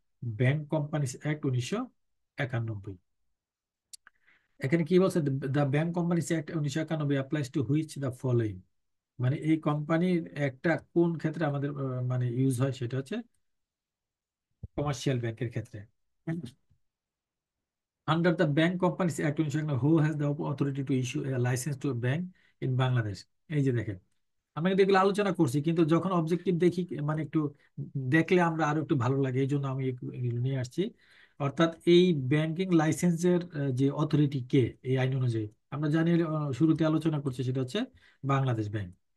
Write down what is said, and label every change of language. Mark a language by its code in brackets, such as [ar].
[bn] Bank companies act 1991। এখানে কি বলছে? [en] The bank companies act 1991 applies to which the following. [bn] মানে এই কোম্পানির একটা কোন ক্ষেত্রে আমাদের মানে ইউজ হয়, সেটা হচ্ছে কমার্শিয়াল ব্যাংকের ক্ষেত্রে। [en] Under the Bank Companies Act 1991, who has the authority to issue a license to a bank in Bangladesh? [bn] এই যে দেখেন, আমরা কিন্তু এগুলো আলোচনা করছি, কিন্তু যখন অবজেক্টিভ দেখি মানে একটু দেখলে আমরা আরো একটু ভালো লাগে, এই জন্য আমি এগুলো নিয়ে আসছি। অর্থাৎ এই ব্যাংকিং লাইসেন্সের যে অথরিটি কে এই আইন অনুযায়ী, আমরা জানি শুরুতে আলোচনা করছি, সেটা হচ্ছে বাংলাদেশ ব্যাংক।